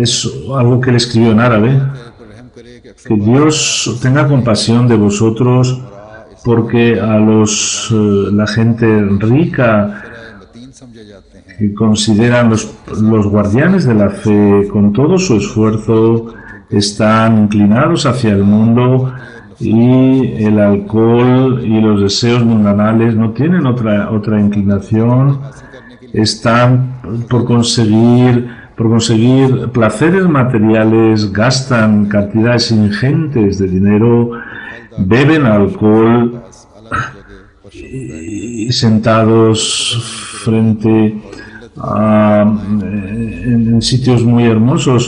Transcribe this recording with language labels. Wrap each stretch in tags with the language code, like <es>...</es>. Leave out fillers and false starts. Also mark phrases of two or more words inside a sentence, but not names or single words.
<es>es algo que él escribió en árabe,</es> <ur>تیرے پر رحم کرے کہ اکثر</ur> <es>que Dios tenga compasión de vosotros porque a la gente rica</es> <ur>متین سمجھے جاتے ہیں</ur> <es>que consideran los guardianes de la fe con todo su esfuerzo están inclinados hacia el mundo y el alcohol y los deseos mundanales no tienen otra inclinación, están por conseguir por conseguir placeres materiales, gastan cantidades ingentes de dinero, beben alcohol y sentados frente en sitios muy hermosos.</es>